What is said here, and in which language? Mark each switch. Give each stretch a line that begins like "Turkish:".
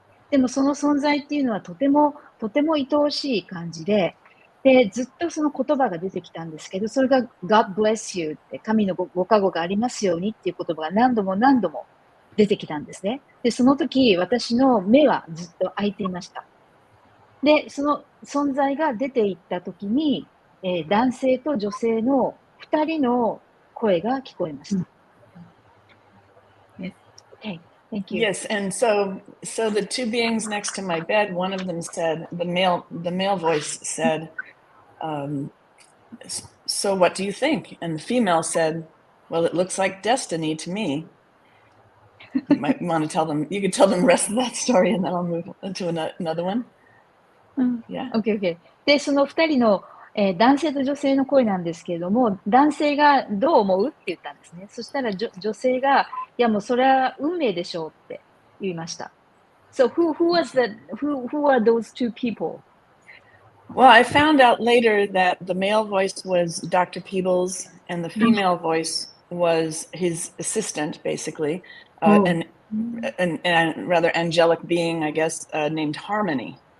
Japanese: でもその存在っていうのはとても愛おしい感じで、ずっとその言葉が出てきたんですけど、それが
English: God bless you
Japanese: って神のご加護がありますようにっていう言葉が何度も出てきたんですね。で、その時私の目はずっと開いていました。で、その存在が出ていった時に、男性と女性の2人の声が聞こえました。
English: Okay, thank you. Yes, and so the two beings next to my bed, one of them said, the male voice said, so what do you think? And the female said, well, it looks like destiny to me. You might want to tell them, you could tell them the rest of that story and then I'll move to another one. Yeah. Okay.
Japanese: で、その2人の、男性と女性の声なんですけれども、男性がどう思うって言ったんですね。そしたら女性が、いやもうそれは運命でしょうって言いました。
English: So who are those two people? Well, I found out later that the male voice was Dr. Peebles and the female voice was his assistant, basically, an rather angelic being, I guess, named Harmony.